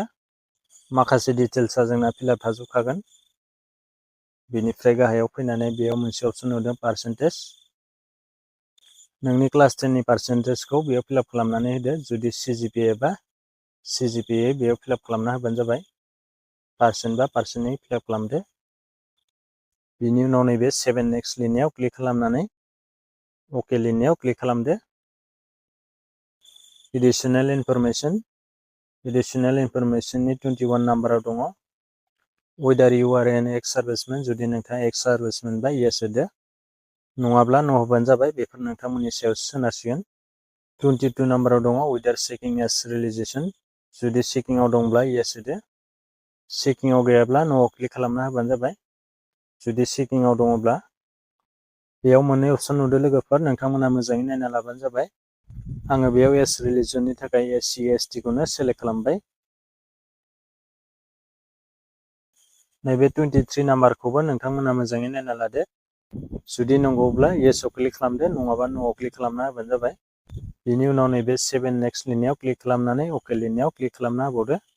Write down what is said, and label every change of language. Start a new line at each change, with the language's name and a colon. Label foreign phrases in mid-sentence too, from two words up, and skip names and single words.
Bodo: माखासे डिटेल्सआ जोंना फिलआप थाजोबखागोन बिनिफ्राय गाहायाव फैनानै बेयाव मोनसे अपसन नुदों पार्सेन्टेज नोंनि क्लास 10 नि पार्सेन्टेजखौ बेयाव फिलआप खालामनानै होदो जुदि CGPA बा CGPA बेयाव फिलआप खालामना होबानो जाबाय पार्सेन्ट बा पार्सेन्टनि फिलआप खालामदो बिनि उनाव नैबे 7 नेक्स्ट लिरनायाव क्लिक खालामनानै अके लिरनायाव क्लिक खालामदो
English: additional information
Bodo: 21 नाम्बाराव दङ
English: whether you are an ex-serviceman
Bodo: जुदि नोंथाङा ex-serviceman बा yes होदो नङाब्ला no होबानो जाबाय बेफोर नोंथांमोननि सायाव सोनारसिगोन 22 नाम्बाराव दङ
English: whether seeking as realization
Bodo: जुदि seeking आव दंब्ला yes होदो seeking आव गैयाब्ला no आव क्लिक खालामना होबानो जाबाय जुदि seeking आव दङब्ला बेयाव मोननै अपसन नुदो लोगोफोर नोंथांमोना मोजाङै नायना लाबानो जाबाय आङो बेयाव एस रिलिजननि थाखाय SC ST खौनो सेलेक्ट खालामबाय नैबे 23 नाम्बारखौबो नोंथांमोना मोजाङै नायना लादो जुदि नंगौब्ला yes आव क्लिक खालामदो नङाबा no आव क्लिक खालामना होबानो जाबाय बिनि उनाव नैबे 7 नेक्स्ट लिरनायाव क्लिक खालामनानै अके लिरनायाव क्लिक खालामना होबावदो